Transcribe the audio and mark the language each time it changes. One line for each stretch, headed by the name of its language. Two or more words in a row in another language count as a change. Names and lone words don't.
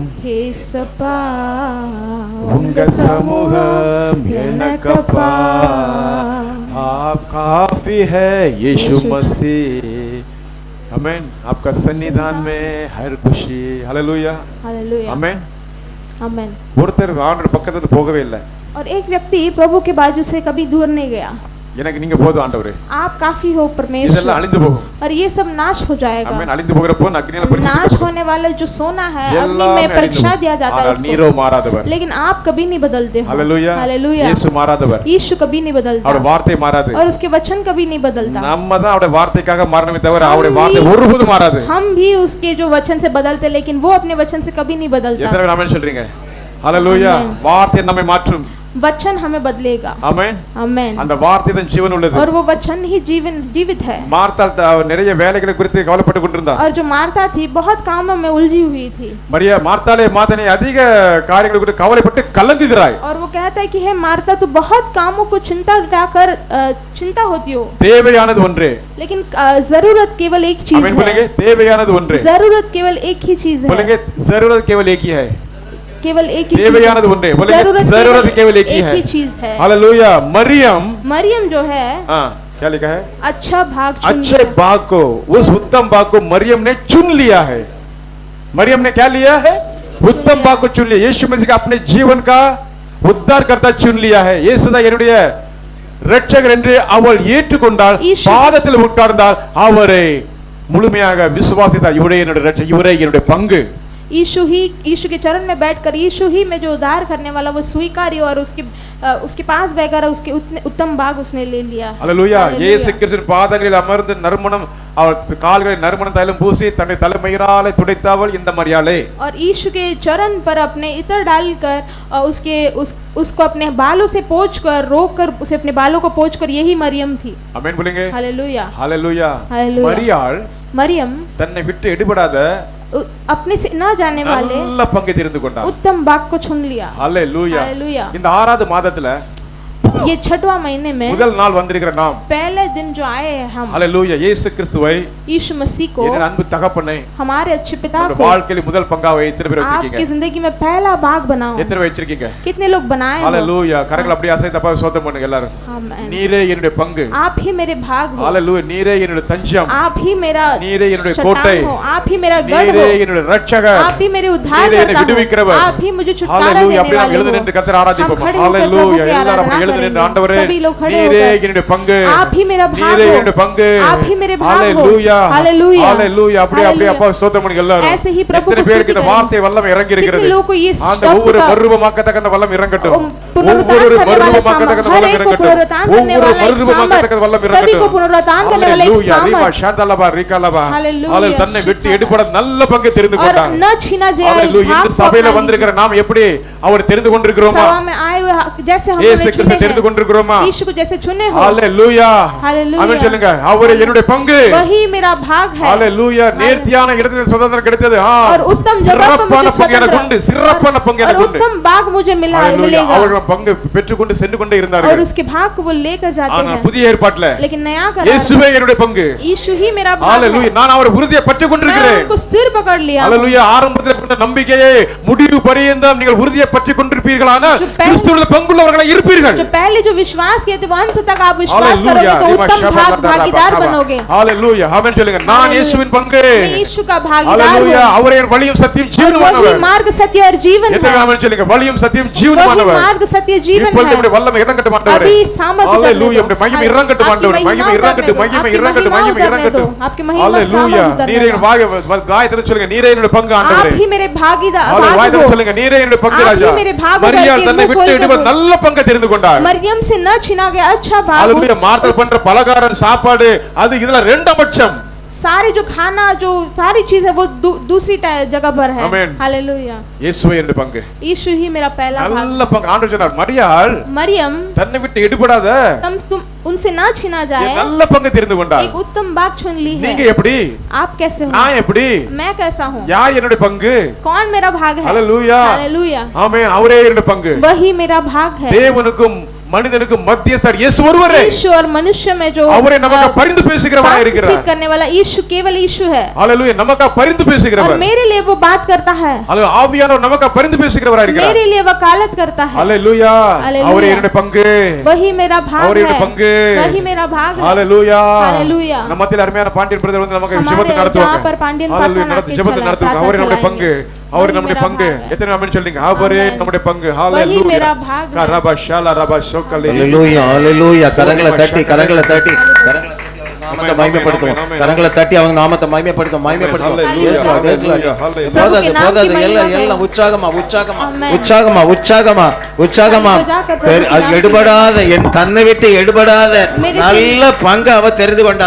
Hindi: हे सपा
Tamil: உங்க சமூகம் எனக்கப்பா,
Hindi: आप काफी है यीशु मसीह। आमेन। आपका सन्निधान में हर खुशी। हालेलुया। हालेलुया। आमेन। आमेन।
Tamil: ஒருத்தர் ஆண்டவர் பக்கத்துல போகவே இல்லை.
Hindi: और एक व्यक्ति प्रभु के बाजू से कभी दूर नहीं गया।
Tamil: எனக்கு நீங்க போதும் ஆண்டவரே,
Hindi: आप काफी हो
Tamil: இதெல்லாம்
Hindi: परमेश्वर,
Tamil: அழிந்து போகும்.
Hindi: और ये सब नाश हो जाएगा।
Tamil: आमेन। அழிந்து போகிற பொன் அக்னியால
Hindi: नाश
Tamil: பரிசுத்தப்படும்.
Hindi: होने वाले जो सोना है अग्नि
Tamil: எல்லாமே
Hindi: में
Tamil: அழிந்து
Hindi: परीक्षा दिया
Tamil: போகும்.
Hindi: जाता है
Tamil: ஆனால் நீரோ
Hindi: उसको,
Tamil: மாறாதவர்.
Hindi: लेकिन आप कभी नहीं बदलते हो। हालेलुया। हालेलुया।
Tamil: இயேசு மாறாதவர்.
Hindi: यीशु कभी नहीं
Tamil: அவருடைய
Hindi: बदलता
Tamil: வார்த்தை மாறாது.
Hindi: और उसके वचन कभी नहीं बदलता।
Tamil: நம்ம தான் அவருடைய வார்த்தைக்காக மாறணுமே தவிர
Hindi: हम
Tamil: அவருடைய
Hindi: भी-
Tamil: வார்த்தை ஒருபோதும் மாறாது.
Hindi: हम भी उसके जो वचन से बदलते, लेकिन वो अपने वचन से कभी नहीं बदलता।
Tamil: எத்தனை பேர் ஆமென் சொல்றீங்க? ஹalleluya। ஆமென். வார்த்தை நம்மை மாற்றும்.
Hindi: वचन हमें बदलेगा।
Tamil: ஆமென்।
Hindi: आमेन।
Tamil: அந்த வார்த்தை தான் ஜீவன் உள்ளது.
Hindi: और वो वचन ही जीवित है।
Tamil: மார்த்தாள் நிறைய வேலைகளை குறித்து கவலைப்பட்டு கொண்டிருந்தா.
Hindi: और जो मार्था थी बहुत कामों में उलझी हुई थी।
Tamil: மரியா மார்த்தாளே மாதனே அதிக காரியங்களை குறித்து கவலைப்பட்டு கலங்குகிறாய்.
Hindi: और वो कहता है कि हे मार्था तू बहुत कामों को चिंता होती हो,
Tamil: தேவையானது ஒன்றே।
Hindi: लेकिन जरूरत केवल एक चीज ஆமென் बोलेंगे। है।
Tamil: தேவையானது ஒன்றே।
Hindi: जरूरत केवल एक ही चीज है। बोलेंगे जरूरत केवल एक ही है। केवल एक ही தேவையானது ஒன்றே। बोलेंगे जरूरत केवल एक ही है। ही चीज है। हालेलुया। मरियम जो है क्या लिखा है? अच्छा भाग चुन अच्छे लिया। भाग को, उस उत्तम भाग को मरियम ने चुन लिया है। मरियम ने क्या लिया है? उत्तम भाग को चुन लिया। यीशु मसीह का अपने जीवन का उद्धार करता चुन लिया है।
Tamil: இயேசுதான் என்னுடைய இரட்சகர் என்று அவள் ஏற்றுக்கொண்டால், பாதத்தில் உட்கார்ந்தால், அவரை முழுமையாக விசுவாசித்தார். இவரே என்னுடைய இரட்சகர், இவரே என்னுடைய பங்கு.
Hindi: यीशु के चरण में बैठकर यीशु ही में जो उद्धार करने वाला वो स्वीकारी, और उसके पास बैठकर उसके उत्तम भाग उसने ले लिया। हालेलुया।
Tamil: இயேசு கிறிஸ்துவின் பாதங்களில் அமர்ந்து நறுமணம், அவர் கால்களில் நறுமணம் தைலம் பூசி தன்னுடைய தலைமயிராலே துடைத்தவள் இந்த மரியாளே।
Hindi: और यीशु के चरण पर अपने इत्र डालकर उसको अपने बालों से पोंछकर, रोककर उसे अपने बालों को पोंछकर, यही मरियम थी। आमेन बोलेंगे। हालेलुया। हालेलुया। हालेलुया।
Tamil: மரியாள் தன்னை விட்டு எடுபடாத
Hindi: अपने से न जाने वाले
Tamil: நல்ல பங்கை தெரிந்து கொண்டார்.
Hindi: उत्तम भाग को चुन लिया। हालेलुया। हालेलुया।
Tamil: இந்த 6வது மாதத்துல
Hindi: ये 6वां महीने में
Tamil: முதல் நாள் வந்திருக்கிற நாம்,
Hindi: पहले दिन जो आए हैं हम, हालेलुया,
Tamil: இயேசு கிறிஸ்துவை,
Hindi: यीशु मसीह को,
Tamil: என் அன்பு தகப்பனை,
Hindi: हमारे अच्छे पिता को
Tamil: வாழ்க்கையில் முதல் பங்காக எத்தனை பேர் வச்சிருக்கீங்க?
Hindi: आपकी जिंदगी में पहला भाग बनाओ।
Tamil: எத்தனை பேர் வச்சிருக்கீங்க?
Hindi: कितने लोग बनाए हो? हालेलुया।
Tamil: கரங்களை அப்படியே அசைத்து அப்பா ஸ்தோத்திரம் பண்ணுங்க எல்லாரும்.
Hindi: आमेन।
Tamil: நீரே என்னுடைய பங்கு।
Hindi: आप ही मेरे भाग हो।
Tamil: हालेलुया। நீரே என்னுடைய தஞ்சம்।
Hindi: आप ही मेरा
Tamil: நீரே என்னுடைய
Hindi: चट्टान
Tamil: கோட்டை।
Hindi: हो। आप ही मेरा गढ़
Tamil: நீரே
Hindi: हो।
Tamil: என்னுடைய இரட்சகர்।
Hindi: आप ही मेरे उद्धार
Tamil: நீரே என்னை
Hindi: करता हो।
Tamil: விடுவிக்கிறவர்।
Hindi: आप ही मुझे छुटकारा हालेलुया। देने
Tamil: அப்படியே நாம்
Hindi: वाले
Tamil: எழுந்து
Hindi: हो।
Tamil: நின்று கர்த்தரை ஆராதிப்போம்।
Hindi: हम खड़े होकर हालेलुया। प्रभु की
Tamil: எல்லாரும்
Hindi: आराधना
Tamil: அப்படியே எழுந்து நின்று ஆண்டவரே,
Hindi: करेंगे। सभी लोग खड़े
Tamil: நீரே
Hindi: होकर,
Tamil: என்னுடைய பங்கு,
Hindi: आप ही मेरा भाग
Tamil: நீரே
Hindi: हो।
Tamil: என்னுடைய பங்கு।
Hindi: आप ही मेरे भाग हो। हालेलुया। हालेलुया। हालेलुया।
Tamil: அப்படியே அப்படியே அப்பா ஸ்தோத்திரம் பண்ணுங்க எல்லாரும்.
Hindi: ऐसे ही प्रभु
Tamil: எத்தனை
Hindi: को
Tamil: பேருக்கு இந்த
Hindi: स्तुति
Tamil: வார்த்தை வல்லமை இறங்கி இருக்கிறது?
Hindi: कितने लोगों को ये
Tamil: ஆண்டவர்
Hindi: शब्द
Tamil: ஒவ்வொரு
Hindi: का
Tamil: மறுரூபமாக்கத்தக்க அந்த வல்லம் இறங்கட்டும்.
Hindi: पुनरुत्थान
Tamil: ஒவ்வொரு
Hindi: करने वाला
Tamil: மறுரூபமாக்கத்தக்க அந்த
Hindi: हर
Tamil: வல்லம்
Hindi: एक को
Tamil: இறங்கட்டும்.
Hindi: पुनरुत्थान करने
Tamil: ஒவ்வொரு
Hindi: वाला एक
Tamil: மறுரூபமாக்கத்தக்க
Hindi: सामर्थ,
Tamil: வல்லம்
Hindi: सभी
Tamil: இறங்கட்டும்.
Hindi: को पुनरुत्थान करने वाला एक हालेलुया। ரிமா सामर्थ। ஷாந்தலபா ரிகலபா. हालेलुया। हालेलुया।
Tamil: தன்னை விட்டு எடுபட நல்ல பங்கு தெரிந்து
Hindi: और
Tamil: கொண்டார்.
Hindi: न छीना जाए हालेलुया। भाग
Tamil: இந்த
Hindi: को
Tamil: சபையில
Hindi: अपना
Tamil: வந்திருக்கிற நாம் எப்படி அவர் தெரிந்து கொண்டிருக்கிறோமா?
Hindi: सभा में आए हुए जैसे हम
Tamil: இயேசு
Hindi: उन्हें
Tamil: கிறிஸ்து
Hindi: चुने
Tamil: தெரிந்து கொண்டிருக்கிறோமா?
Hindi: यीशु को जैसे चुने हो।
Tamil: ஹalleluya.
English: Hallelujah.
Tamil: ஆமென் சொல்லுங்க. அவரே என்னுடைய பங்கு.
Hindi: वही मेरा भाग है।
Tamil: ஹalleluya. நேர்த்தியான இடத்தில் சுதந்திரம் கிடைத்தது.
Hindi: और उत्तम जगह पर
Tamil: சிறப்பான
Hindi: मुझे
Tamil: பங்கு எனக்கு உண்டு. சிறப்பான பங்கு எனக்கு
Hindi: और
Tamil: உண்டு.
Hindi: उत्तम भाग मुझे
Tamil: ஹalleluya.
Hindi: मिलेगा।
Tamil: அவர்கள் பங்கு பெற்றுக்கொண்டு சென்று கொண்டே
Hindi: और
Tamil: இருந்தார்கள்.
Hindi: उसके भाग को वो लेकर जाते
Tamil: ஆனா
Hindi: हैं।
Tamil: புதிய ஏற்பாட்டில
Hindi: लेकिन नया करार
Tamil: இயேசுவே என்னுடைய பங்கு.
Hindi: यीशु ही मेरा भाग
Tamil: ஹalleluya.
Hindi: है।
Tamil: நான் அவரை உறுதியை பற்றிக்
Hindi: मैं
Tamil: கொண்டிருக்கிறேன்.
Hindi: उनको स्थिर पकड़ लिया।
Tamil: ஹalleluya. ஆரம்பத்தில் கொண்ட நம்பிக்கையை முடிவு பரியந்தம் நீங்கள் உறுதியை பற்றிக் கொண்டிருப்பீர்களானால் கிறிஸ்துவுடைய பங்குள்ளவர்களாக இருப்பீர்கள்.
Hindi: जो पहले जो विश्वास किए थे वो अंत तक आप विश्वास
Tamil: ஹalleluya.
Hindi: करोगे तो उत्तम भागीदार बनोगे।
Tamil: ஹalleluya. ஆமென் சொல்லுங்க. நான் இயேசுவின் பங்கு.
Hindi: मैं यीशु का भागीदार
Tamil: ஹalleluya.
Hindi: हूं।
Tamil: அவரே வழியும் சத்தியம்
Hindi: वही
Tamil: ஜீவனுமானவர்.
Hindi: मार्ग सत्य और जीवन
Tamil: எத்தனை
Hindi: है।
Tamil: ஆமென் சொல்லுங்க. வழியும் சத்தியம்
Hindi: वही
Tamil: ஜீவனுமானவர்.
Hindi: मार्ग सत्य जीवन
Tamil: இப்பொழுது
Hindi: है।
Tamil: நம்முடைய வல்லமை இறங்கட்டும் ஆண்டவரே.
Hindi: अभी सामर्थ्य करने
Tamil: ஹalleluya.
Hindi: दो।
Tamil: நம்முடைய மகிமை இறங்கட்டும் ஆண்டவரே. மகிமை இறங்கட்டும், மகிமை இறங்கட்டும், மகிமை இறங்கட்டும்.
Hindi: आपकी महिमा
Tamil: ஹalleluya.
Hindi: सामर्थ्य
Tamil: நீரே என் காயத்துல சொல்லுங்க. நீரே என்னுடைய பங்கு
Hindi: आप
Tamil: ஆண்டவரே.
Hindi: ही मेरे भागीदार
Tamil: ஹalleluya.
Hindi: भाग
Tamil: வாய்தல
Hindi: हो।
Tamil: சொல்லுங்க. நீரே என்னுடைய பங்கு
Hindi: आप ही
Tamil: ராஜா.
Hindi: मेरे भाग
Tamil: மரியாள்
Hindi: करके
Tamil: தன்னை
Hindi: मुंह
Tamil: விட்டு
Hindi: खोल
Tamil: எடுவர்
Hindi: कर
Tamil: நல்ல பங்கை தெரிந்து கொண்டார்.
Hindi: मरियम से न छीना गया अच्छा भाग हो।
Tamil: ஹalleluya. மார்த்தல் பண்ற பலகாரம் சாப்பாடு அது இதுல ரெண்டாம் பட்சம்.
Hindi: सारे जो खाना जो सारी चीज है वो दूसरी जगह पर है। आमीन। हालेलुया।
Tamil: இயேசுவே என்னுடைய பங்கு.
Hindi: यीशु ही मेरा पहला भाग।
Tamil: நல்ல பங்கு. ஆண்டவர் சொன்னார் மரியாள்
Hindi: मरियम
Tamil: தன்னை விட்டு எடுபடாத
Hindi: तुम उनसे ना छीना जाए
Tamil: நல்ல பங்கு தெரிந்து கொண்டார்.
Hindi: एक उत्तम भाग चुन ली है।
Tamil: நீங்க எப்படி?
Hindi: आप कैसे हो?
Tamil: நான் எப்படி?
Hindi: मैं कैसा हूँ?
Tamil: யார் என்னுடைய பங்கு?
Hindi: कौन मेरा भाग है?
Tamil: ஹalleluya.
Hindi: हालेलुया।
Tamil: ஆமென். அவரே என்னுடைய பங்கு.
Hindi: वही मेरा भाग है।
Tamil: தேவனுக்கும் மனிதனுக்கும் மத்தியஸ்தர் இயேசு ஒருவரே.
Hindi: यीशु और मनुष्य में जो
Tamil: அவரே நமக்கு பரிந்து பேசுகிறவராய் இருக்கிறார்.
Hindi: बातचीत करने वाला यीशु केवल यीशु है।
Tamil: ஹalleluya. நமக்கு பரிந்து
Hindi: और
Tamil: பேசுகிறவர்.
Hindi: मेरे लिए वो बात करता है।
Tamil: ஹalleluya. ஆவியானவர் நமக்கு பரிந்து பேசுகிறவராய் இருக்கிறார்.
Hindi: मेरे लिए वकालत करता है।
Tamil: ஹalleluya.
Hindi: हालेलुया।
Tamil: அவரே என்னுடைய பங்கு.
Hindi: वही मेरा भाग
Tamil: அவரே
Hindi: है।
Tamil: என்னுடைய பங்கு.
Hindi: वही मेरा भाग है।
Tamil: ஹalleluya.
Hindi: हालेलुया।
Tamil: நம்ம மத்தியில அருமையான பாண்டியன் பிரதர் வந்து நமக்கு
Hindi: हमारे
Tamil: ஜெபத்தை
Hindi: जहाँ
Tamil: நடத்துவாங்க.
Hindi: पर पांडियन
Tamil: ஹalleluya.
Hindi: पासवान
Tamil: நடத்து
Hindi: आके
Tamil: ஜெபத்தை
Hindi: चला-
Tamil: நடத்துவாங்க.
Hindi: प्रार्थना
Tamil: அவரே நம்முடைய பங்கு.
Hindi: चलाएंगे।
Tamil: அவரே
Hindi: वही
Tamil: நம்முடைய
Hindi: मेरा
Tamil: பங்கு.
Hindi: भाग है।
Tamil: எத்தனை ஆமென் சொல்றீங்க? அவரே
Hindi: आमेन।
Tamil: நம்முடைய பங்கு.
Hindi: वही
Tamil: ஹalleluya.
Hindi: मेरा भाग है। கரபா ஷாலா ரபா ஷோக்கலே.
Tamil: ஹalleluya ஹalleluya. கரங்களை தட்டி கரங்களை தட்டி கரங்களை தட்டி அவர் நாமத்தை மகிமைப்படுத்துவோம். கரங்களை தட்டி அவங்க நாமத்தை மகிமைப்படுத்துவோம். மகிமைப்படுத்துவோம்.
English: Hallelujah. Yes Lord, yes Lord. Hallelujah.
Tamil: போதாது போதாது எல்லாம் எல்லாம் உற்சாகமா உற்சாகமா உற்சாகமா உற்சாகமா உற்சாகமா எடுபடாத என் தன்னை விட்டு எடுபடாத நல்ல பங்கு அவ தெரிந்து கொண்டா.